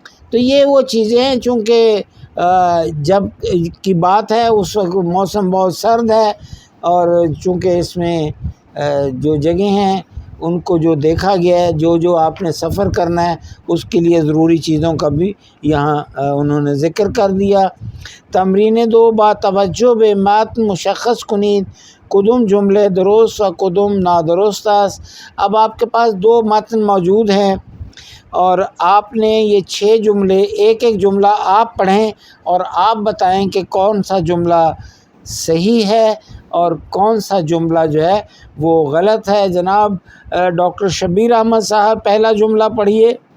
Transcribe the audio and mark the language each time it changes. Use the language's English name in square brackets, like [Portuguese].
[Urdu] تو یہ وہ چیزیں ہیں، چونکہ جب کی بات ہے اس وقت موسم بہت سرد ہے اور چونکہ اس میں جو جگہیں ہیں ان کو جو دیکھا گیا ہے، جو آپ نے سفر کرنا ہے اس کے لیے ضروری چیزوں کا بھی یہاں انہوں نے ذکر کر دیا. [Persian] تمرین 2 با توجہ به متن مشخص کنید کدوم جملے درست و کدوم نادرست است. [Urdu] اب آپ کے پاس 2 متن موجود ہیں اور آپ نے یہ 6 جملے، ایک ایک جملہ آپ پڑھیں اور آپ بتائیں کہ کون سا جملہ صحیح ہے اور کون سا جملہ جو ہے وہ غلط ہے. جناب ڈاکٹر شبیر احمد صاحب پہلا جملہ پڑھیے.